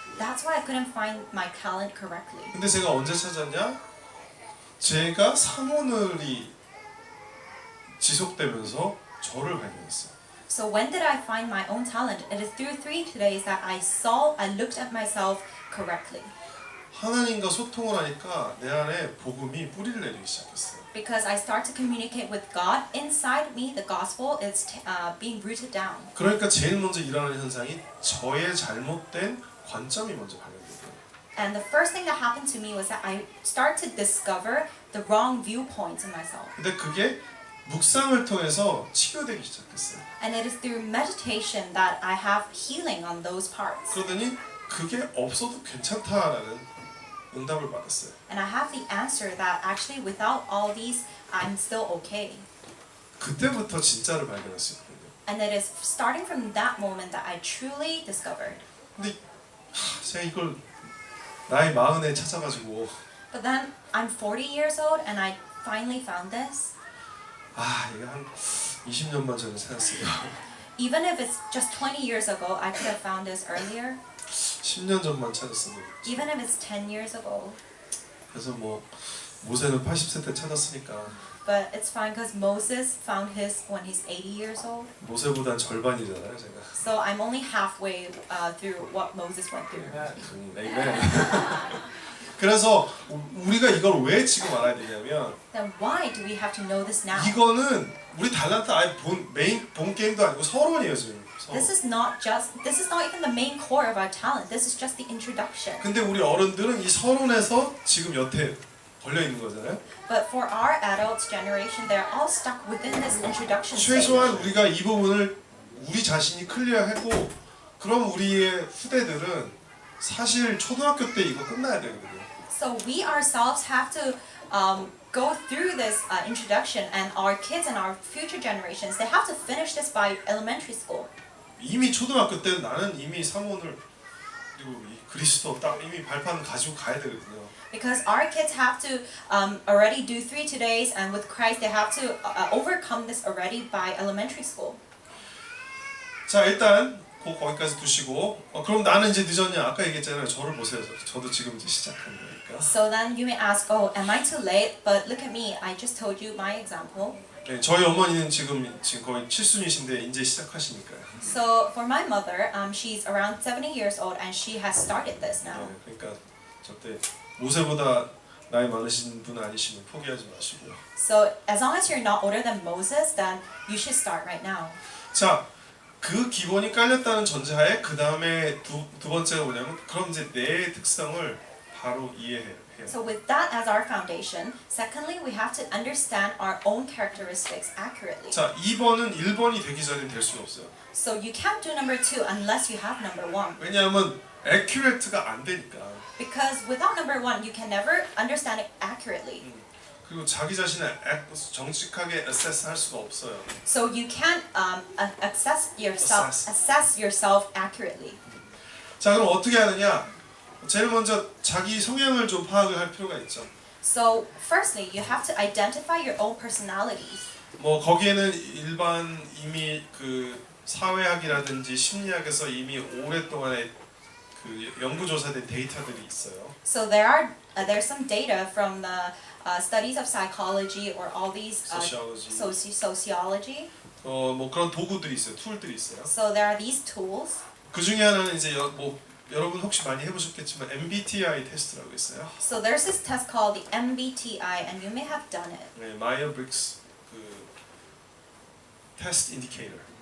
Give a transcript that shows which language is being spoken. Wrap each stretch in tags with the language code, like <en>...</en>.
<en>That's why I couldn't find my talent correctly.</en> <ko>근데 제가 언제 찾았냐? 제가 사모늘이 지속되면서 저를 발견했어요.</ko> <en>So when did I find my own talent? It is through 3 days that I looked at myself correctly.</en> <ko>하나님과 소통을 하니까 내 안에 복음이 뿌리를 내리기 시작했어요.</ko> <en>Because I start to communicate with God, inside me the gospel is being rooted down.</en> <ko>그러니까 제일 먼저 일어나는 현상이 저의 잘못된 관점이 먼저 발견돼요.</ko> <en>And the first thing that happened to me was that I start to discover the wrong viewpoints in myself.</en> <ko>근데 그게 묵상을 통해서 치료되기 시작했어요.</ko> <en>And it is through meditation that I have healing on those parts.</en> <ko>그러더니 그게 없어도 괜찮다라는 응답을 받았어요.</ko> <en>And I have the answer that actually without all these, I'm still okay.</en> <ko>그때부터 진짜를 발견할 수 있거든요.</ko> <en>And it is starting from that moment that I truly discovered.</en> <ko>근데 제가 이걸 나이 40에 찾아가지고</ko> <en>But then I'm 40 years old and I finally found this.</en> <ko>이게 한 20년만 전에 찾았어요.</ko> <en>Even if it's just 20 years ago, I could have found this earlier.</en> <ko>10년 전만 찾았어요.</ko> <en>Even if it's 10 years ago.</en> <ko>그래서 뭐 모세는 80세 때 찾았으니까</ko> <en>But it's fine because Moses found his when he's 80 years old.</en> <ko>모세보단 절반이잖아요, 제가.</ko> <en>So I'm only halfway through what Moses went through.</en> <ko>아멘. 그래서 우리가 이걸 왜 지금 알아야 되냐면</ko> <en>Then why do we have to know this now?</en> <ko>이거는 우리 달란트 아예 본 게임도 아니고 서론이에요, 지금.</ko> <en>This is not even the main core of our talent. This is just the introduction.</en> <ko>근데 우리 어른들은 이 서론에서 지금 여태 걸려 있는 거잖아요.</ko> <en>But for our adults generation, they're all stuck within this introduction</en> <ko>최소한</ko> <en>stage.</en> <ko>우리가 이 부분을 우리 자신이 클리어하고 그럼 우리의 후대들은 사실 초등학교 때 이거 끝나야 되거든요.</ko> <en>So we ourselves have to go through this introduction, and our kids and our future generations, they have to finish this by elementary school.</en> <ko>이미 초등학교 때 나는 이미 사모를 그리고 이 그리스도 딱 이미 발판 가지고 가야 되거든요.</ko> <en>Because our kids have to already do 3 days, and with Christ they have to overcome this already by elementary school.</en> <ko>자 일단 거기까지 두시고 그럼 나는 이제 늦었냐? 아까 얘기했잖아요. 저를 보세요. 저도 지금 이제 시작한 거니까.</ko> <en>So then you may ask, oh, am I too late? But look at me. I just told you my example.</en> <ko>네, 저희 어머니는 지금 거의 칠순이신데 이제 시작하시니까요.</ko> <en>So for my mother, she's around 70 years old, and she has started this now.</en> <ko>네, 그러니까 저때 모세보다 나이 많으신 분 아니시면 포기하지 마시고요.</ko> <en>So as long as you're not older than Moses, then you should start right now.</en> <ko>자, 그 기본이 깔렸다는 전제하에 그 다음에 두 번째가 뭐냐면 그럼 이제 내 특성을 바로 이해해요.</ko> <en>So with that as our foundation, secondly, we have to understand our own characteristics accurately.</en> <ko>자, 2번은 1번이 되기 전에 될 수가 없어요.</ko> <en>So you can't do number 2 unless you have number 1.</en> <ko>왜냐하면 accurate가 안 되니까.</ko> <en>Because without number 1, you can never understand it accurately.</en> <ko>그리고 자기 자신을 정직하게 assess 할 수가 없어요.</ko> <en>So you can't assess yourself accurately.</en> <ko>자, 그럼 어떻게 하느냐? 제일 먼저 자기 성향을 좀 파악을 할 필요가 있죠.</ko> <en>So firstly, you have to identify your own personalities.</en> <ko>뭐 거기에는 일반 이미 그 사회학이라든지 심리학에서 이미 오랫동안의 그 연구조사된 데이터들이 있어요. So there's some data from the studies of psychology or all these sociology. 뭐 그런 도구들이 있어요. 툴들이 있어요.</ko> <en>So there are these tools.</en> <ko>그 중에 하나는 이제 뭐 여러분 혹시 많이 해보셨겠지만 MBTI 테스트라고 있어요.</ko> <en>So there's this test called the MBTI, and you may have done it.</en> <ko>네, 마이어-브릭스 그 테스트 인디케이터.</ko>